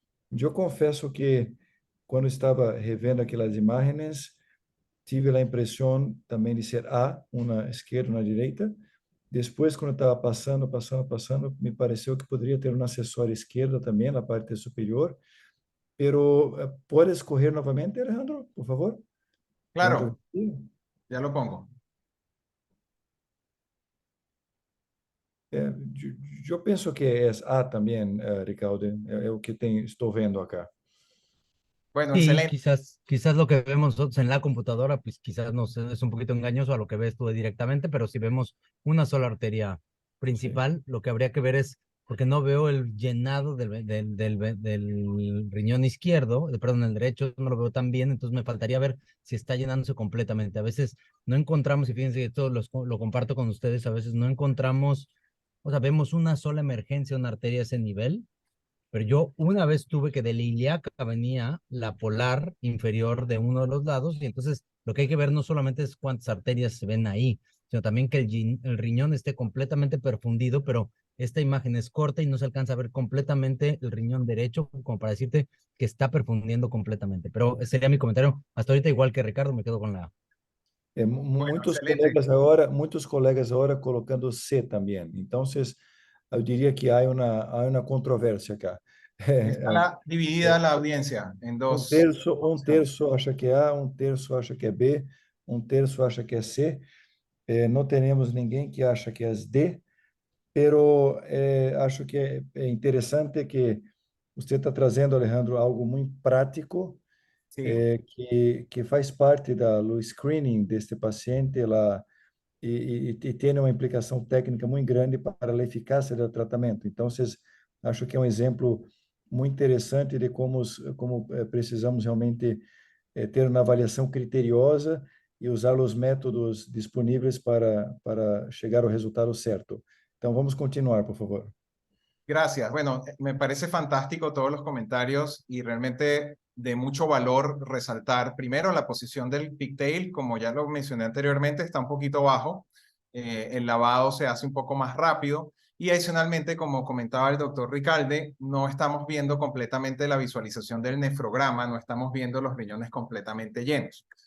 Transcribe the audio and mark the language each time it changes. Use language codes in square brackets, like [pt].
[pt] Eu confesso que quando estava revendo aquelas imagens, tive a impressão também de ser A, uma esquerda e uma direita. Depois, quando estava passando, me pareceu que poderia ter uma acessória esquerda também, na parte superior. [es] Pero, ¿puedes correr novamente, Alejandro, por favor? Claro, ya lo pongo. [pt] Eu penso que é A também, Ricardo, é o que estou vendo acá. [es] Bueno, Sí, excelente. quizás lo que vemos nosotros en la computadora, pues quizás nos es un poquito engañoso a lo que ves tú directamente, pero si vemos una sola arteria principal, lo que habría que ver es, porque no veo el llenado del riñón izquierdo, perdón, el derecho, no lo veo tan bien, entonces me faltaría ver si está llenándose completamente. A veces no encontramos, y fíjense que esto lo comparto con ustedes, a veces no encontramos, o sea, vemos una sola emergencia, una arteria a ese nivel, pero yo una vez tuve que de la ilíaca venía la polar inferior de uno de los lados, y entonces lo que hay que ver no solamente es cuántas arterias se ven ahí, sino también que el riñón esté completamente perfundido, pero esta imagen es corta y no se alcanza a ver completamente el riñón derecho, como para decirte que está perfundiendo completamente. Pero ese sería mi comentario. Hasta ahorita, igual que Ricardo, me quedo con la... Bueno, excelente. [pt] Muitos colegas agora colocando C também. Então, eu diria que há uma controvérsia acá. [es] Está dividida la audiencia en dos. [pt] Um terço acha que é A, um terço acha que é B, um terço acha que é C. Não temos ninguém que acha que é D, pero acho que é interessante que você está trazendo, Alejandro, algo muito prático, [es] Sí. [pt] que faz parte do screening deste paciente lá, e tem uma implicação técnica muito grande para a eficácia do tratamento. Então, acho que é um exemplo muito interessante de como precisamos realmente ter uma avaliação criteriosa e usar os métodos disponíveis para chegar ao resultado certo. Então, vamos continuar, por favor. [es] Gracias. Bueno, me parece fantástico todos los comentarios y realmente de mucho valor resaltar primero la posición del pigtail, como ya lo mencioné anteriormente, está un poquito bajo. El lavado se hace un poco más rápido y adicionalmente, como comentaba el doctor Ricalde, no estamos viendo completamente la visualización del nefrograma, no estamos viendo los riñones completamente llenos.